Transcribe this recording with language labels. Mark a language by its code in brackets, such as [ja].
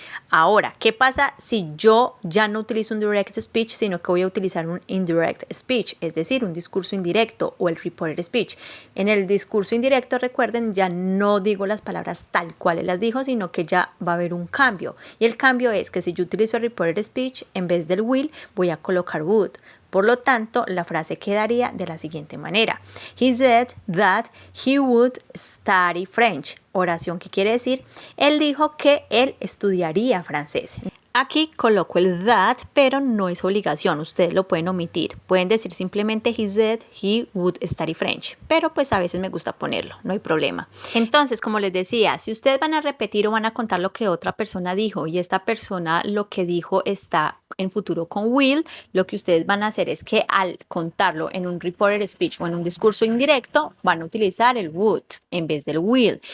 [es] Ahora, ¿qué pasa si yo ya no utilizo un direct speech, sino que voy a utilizar un indirect speech, es decir, un discurso indirecto o el reported speech? En el discurso indirecto, recuerden, ya no digo las palabras tal cual él las dijo, sino que ya va a haber un cambio. Y el cambio es que si yo utilizo el reported speech, en vez del will, voy a colocar would. Por lo tanto, la frase quedaría de la siguiente manera. [en] He said that he would study French. [es] Oración que quiere decir, él dijo que él estudiaría francés. Aquí coloco el that, pero no es obligación, ustedes lo pueden omitir. Pueden decir simplemente [en] he said he would study French, [es] pero pues a veces me gusta ponerlo, no hay problema. Entonces, como les decía, si ustedes van a repetir o van a contar lo que otra persona dijo y esta persona lo que dijo está en futuro con will, lo que ustedes van a hacer es que al contarlo en un reported speech o en un discurso indirecto, van a utilizar el would en vez del will.